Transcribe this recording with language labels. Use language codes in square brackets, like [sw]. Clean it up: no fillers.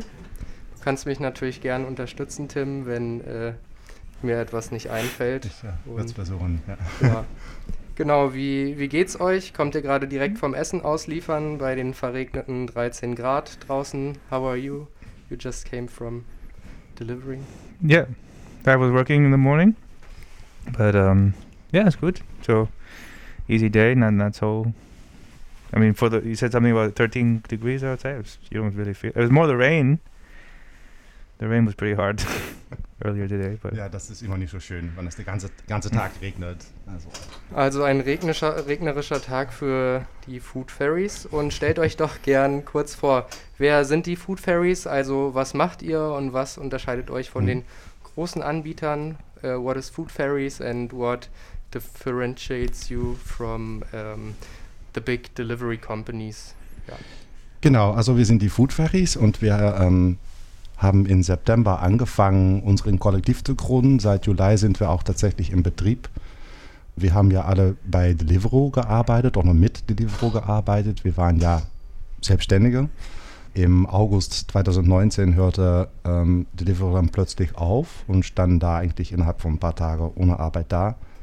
[de] Du kannst mich natürlich gerne unterstützen, Tim, wenn mir etwas nicht einfällt. Ich werde es versuchen. Ja. Genau, wie geht's euch? Kommt ihr gerade direkt vom Essen ausliefern bei den verregneten 13 Grad draußen? [en] How are you? You just came from delivering. Yeah, I was working in the morning, but yeah, it's good. So easy day, and that's all. I mean, you said something about 13 degrees outside. You don't really feel. It was more the rain. The rain was pretty hard earlier today. [de] But ja, das ist immer nicht so schön, wenn es den ganze Tag regnet. Also ein regnerischer Tag für die Food Fairies. Und stellt euch doch gern kurz vor, wer sind die Food Fairies? Also was macht ihr und was unterscheidet euch von den großen Anbietern? [en] What is Food Fairies and what differentiates you from the big delivery companies? Yeah. [de] Genau, also wir sind die Food Fairies und wir haben im September angefangen, unseren Kollektiv zu gründen. Seit Juli sind wir auch tatsächlich im Betrieb. Wir haben ja alle bei Deliveroo gearbeitet, auch noch mit Deliveroo gearbeitet. Wir waren ja Selbstständige. Im August 2019 hörte Deliveroo dann plötzlich auf und standen da eigentlich innerhalb von ein paar Tagen ohne Arbeit da.